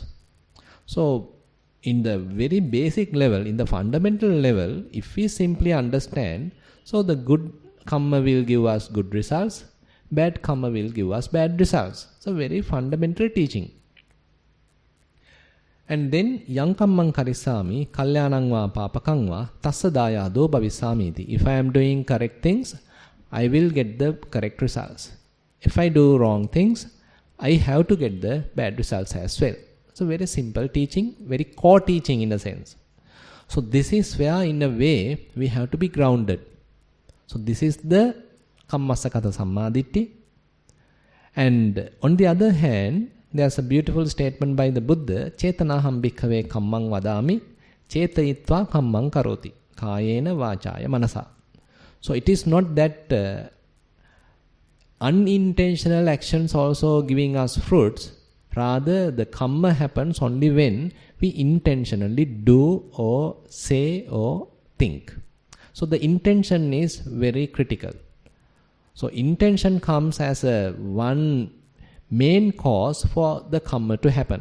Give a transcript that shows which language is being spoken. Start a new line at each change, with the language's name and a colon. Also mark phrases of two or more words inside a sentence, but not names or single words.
English: So in the very basic level, in the fundamental level, if we simply understand, so the good karma will give us good results, bad karma will give us bad results. So very fundamental teaching.
Pali: And then yang kammang karisami kalyanang va papakang va tassa dayado bhavisami iti.
English: If I am doing correct things, I will get the correct results. If I do wrong things, I have to get the bad results as well. So very simple teaching, very core teaching in a sense. So this is where in a way we have to be grounded. So this is the
Pali: kammasakata sammaditthi.
English: And on the other hand, there's a beautiful statement by the Buddha,
Pali: Chetanaham bhikkhave kammang vadami, chetayitva kammang karoti, kayena vachaya manasa.
English: So it is not that unintentional actions also giving us fruits. Rather, the karma happens only when we intentionally do or say or think. So the intention is very critical. So intention comes as a one main cause for the karma to happen.